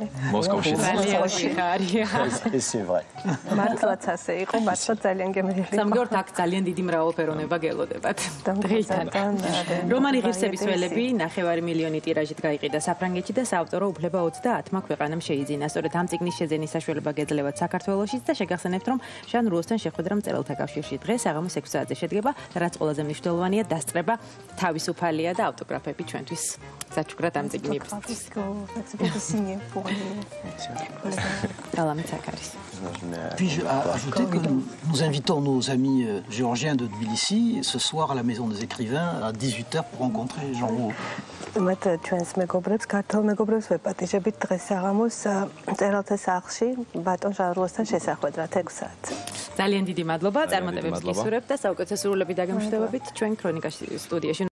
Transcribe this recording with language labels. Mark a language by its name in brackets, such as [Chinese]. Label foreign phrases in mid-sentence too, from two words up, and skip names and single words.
[Georgian] მოსკოვში ძალიან ვიხარია. [French] Et c'est vrai. [Georgian] მართლაც ასე იყო, მართლა ძალიან გემრიელი. სამგორთ აქ ძალიან დიდი მრავალფეროვნება გელოდებათ. დღეიდან. რომანი ღირსების ველები 9 მილიონი ტირაჟით გაიყიდა საფრანგეთში და საავტორო უფლება 30 ქვეყანამ შეიძინა. სწორედ ამ წიგნის შეძენის საშუალება გეძლევათ საქართველოშიც და შეგახსენებთ, რომ ჟან რუოსთან შეხვედრა მწერალთა კავშირში დღეს საღამოს 6 საათზე შედგება და რაც ყველაზე მნიშვნელოვანია, დასწრება თავისუფალია და ავტოგრაფები ჩვენთვის საჩუქრად ამ წიგნისთვის. [French] Puis-je ajouter que nous invitons nos amis géorgiens de Tbilissi ce soir à la Maison des Écrivains à 18h pour rencontrer Jean Rouault. [Georgian] მათ ჩვენს მეგობრებს, ქართულ მეგობრებს ვეპატიჟებით დღეს საღამოს მწერალთა სახლში ბატონ ჟან რუოსთან შესახვედრად 6 საათზე. ძალიან დიდი მადლობა, წარმატებებს გისურვებთ და საუკეთესო სრულები დაგემშვიდობებით ჩვენ ქრონიკაში სტუდიაში.